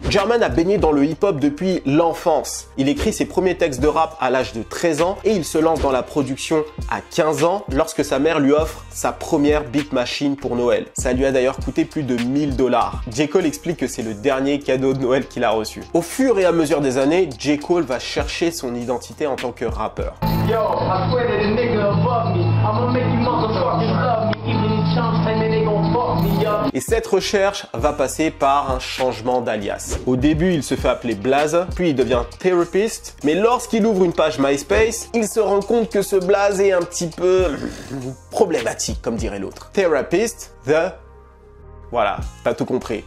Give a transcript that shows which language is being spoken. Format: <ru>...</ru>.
<fr>Jermaine a baigné dans le hip-hop depuis l'enfance. Il écrit ses premiers textes de rap à l'âge de 13 ans et il se lance dans la production à 15 ans lorsque sa mère lui offre sa première beat machine pour Noël. Ça lui a d'ailleurs coûté plus de 1000 $. J. Cole explique que c'est le dernier cadeau de Noël qu'il a reçu. Au fur et à mesure des années, J. Cole va chercher son identité en tant que rappeur.</fr> <en>Yo, I swear that a nigga above me. I'ma make you motherfuckers love me. Even these chumps and they gon' fuck me up.</en> <fr>Et cette recherche va passer par un changement d'alias. Au début, il se fait appeler Blaze, puis il devient Therapist. Mais lorsqu'il ouvre une page MySpace, il se rend compte que ce Blaze est un petit peu problématique, comme dirait l'autre. Therapist, Voilà, t'as tout compris.</fr>